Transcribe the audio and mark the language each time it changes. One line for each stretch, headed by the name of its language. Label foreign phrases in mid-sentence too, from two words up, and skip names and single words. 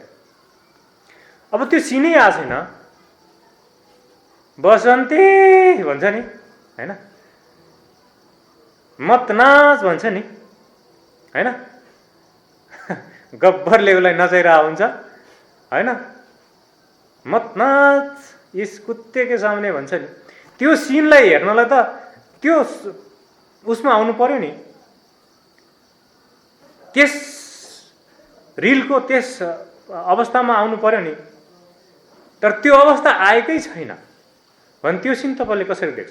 Nepali: अब त्यो सिनै आएको छैन। बसन्ती भन्छ नि हैन?
Hindi: मत नाच
Nepali: भन्छ नि हैन? गब्बरले उसलाई नचाइरहेको हुन्छ हैन?
Hindi: मत नाच इस कुत्ते के सामने
Nepali: भन्छ नि। त्यो सिनलाई हेर्नलाई त त्यो उसमा आउनु पर्यो नि, त्यस रिलको त्यस अवस्थामा आउनु पर्यो नि। तर त्यो अवस्था आएकै छैन भने त्यो सिन तपाईँले कसरी देख्छ?